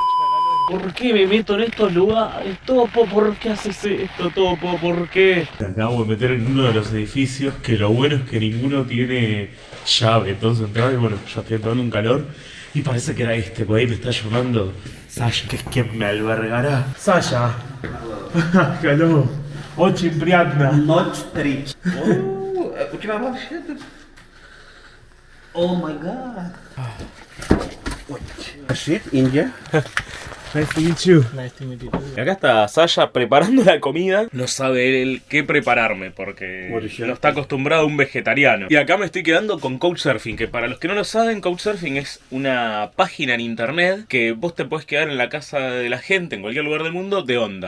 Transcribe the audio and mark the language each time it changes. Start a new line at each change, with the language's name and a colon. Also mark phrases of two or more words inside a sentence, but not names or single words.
Spanish: ¿Por qué me meto en estos lugares? Topo, ¿por qué haces esto, Topo? ¿Por qué? Me acabo de meter en uno de los edificios que lo bueno es que ninguno tiene llave. Entonces entraba y bueno, yo estoy tomando un calor y parece que era este, por ahí me está llamando Sasha, que es quien me albergará.
Russian: Sasha. Hello. Очень приятно. Ночь 3. У тебя вообще тут...
English: Oh my God. Shit, India. Nice to meet you. Nice to meet you.
Spanish: Acá está Sasha preparando la comida. No sabe él qué prepararme porque no está acostumbrado a un vegetariano. Y acá me estoy quedando con Couchsurfing, que para los que no lo saben, Couchsurfing es una página en internet que vos te podés quedar en la casa de la gente en cualquier lugar del mundo de onda.